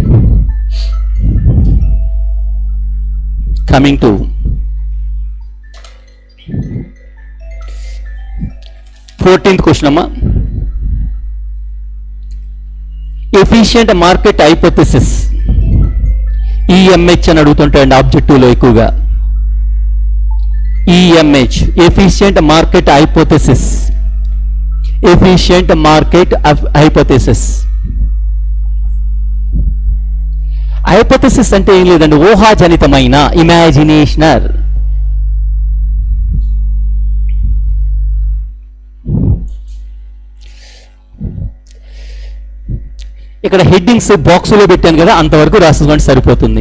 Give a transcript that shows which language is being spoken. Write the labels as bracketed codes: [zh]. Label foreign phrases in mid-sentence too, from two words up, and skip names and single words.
[en] coming to fourteenth question అమ్మా. efficient market hypothesis, [te] ఈఎంహెచ్ అని అడుగుతుంటాయండి ఆబ్జెక్టివ్లో ఎక్కువగా. [en] EMH, efficient market hypothesis. Efficient market hypothesis. [te] హైపోథెసిస్ అంటే ఏం లేదండి, ఊహాజనితమైన, ఇమాజినేషనల్. ఇక్కడ హెడ్డింగ్స్ బాక్సులో పెట్టాను కదా, అంతవరకు రాసుకోండి సరిపోతుంది.